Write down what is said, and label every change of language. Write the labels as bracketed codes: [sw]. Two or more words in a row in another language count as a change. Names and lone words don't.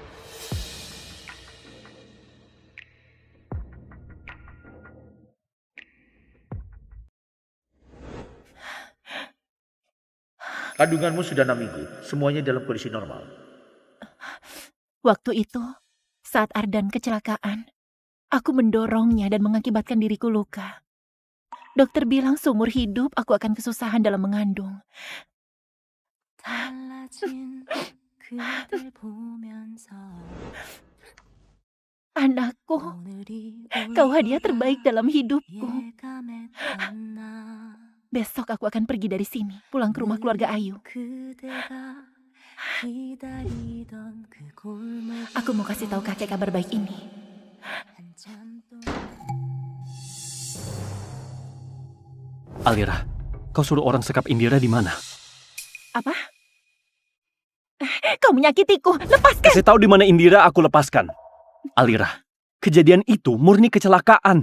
[id] Kandunganmu sudah 6 minggu. Semuanya dalam kondisi normal. Waktu itu, saat Ardan kecelakaan, aku mendorongnya dan mengakibatkan diriku luka. Dokter bilang seumur hidup aku akan kesusahan dalam mengandung. [ko] 달라진 그댈 보면서 [id] Anakku, [ko] 오늘이 [id] kau hadiah terbaik dalam hidupku. [ko] 예감했던 나 [id] Besok aku akan pergi dari sini, pulang ke rumah keluarga Ayu. [ko] 그대가 기다리던 그 골목 [id] Aku mau kasih tahu kakek kabar baik ini. [ko] 한참 동안 [id] Alira, kau suruh orang sekap Indira di mana? Apa? Kau menyakitiku, lepaskan! Kasih tahu di mana Indira, aku lepaskan. Alira, kejadian itu murni kecelakaan.